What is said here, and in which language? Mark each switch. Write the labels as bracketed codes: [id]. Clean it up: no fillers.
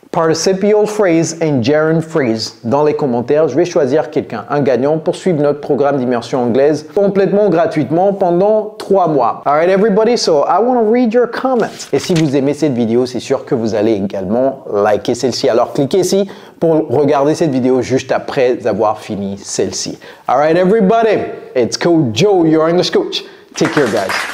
[en] Participial phrase and gerund phrase. [fr] Dans les commentaires, je vais choisir quelqu'un, un gagnant, pour suivre notre programme d'immersion anglaise complètement gratuitement pendant 3 mois. [en] Alright everybody, so I want to read your comments. [fr] Et si vous aimez cette vidéo, c'est sûr que vous allez également liker celle-ci. Alors cliquez ici pour regarder cette vidéo juste après avoir fini celle-ci. [en] Alright everybody, it's Coach Joe, your English coach. Take care guys.